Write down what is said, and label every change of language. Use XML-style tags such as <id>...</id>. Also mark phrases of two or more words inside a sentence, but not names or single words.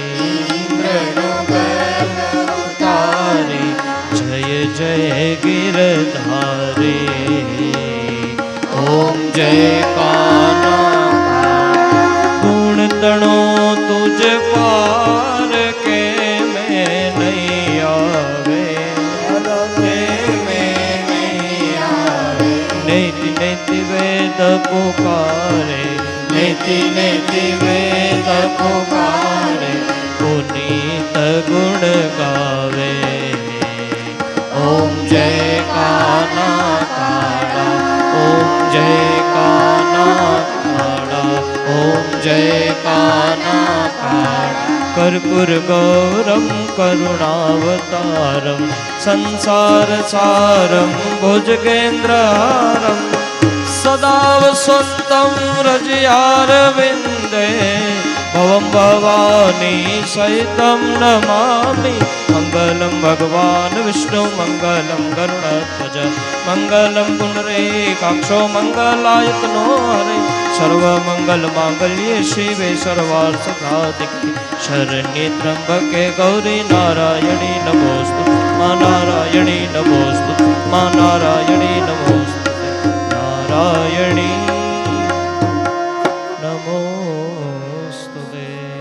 <gu>જય જય ગિરધારી ઓમ જય કાના ગુણ તણો તુઝ પાર કે મૈં નહીં આવે નેતિ નેતિ વેદ પુકારે નેતિ નેતિ વેદ પુકારે પુનીત ગુણ ગાવે ઓમ જય કાના કાલા ઓમ જય કાના કાલા ઓમ જય કાના કાલા कर्पूर</gu> <sa>गौरम करुणावतारम संसार सारम भुजगेन्द्रहारम सदा वसन्तं हृदयारविन्दे भवं ભવાની સહિતમ નમામિ મંગલમ ભગવાન વિષ્ણુ મંગલમ ગરુડધ્વજ મંગલમ પુનરેકાક્ષો મંગલાયતનો હરે સર્વમંગલ માંગલ્યે શિવે સર્વાર્થ સાધિકે શરણ્યે ત્રંબકે ગૌરી નારાયણી નમોસ્તુ મા નારાયણી નમોસ્તુ મા નારાયણી નમોસ્તુ નારાયણી નમોસ્તુતે.</sa>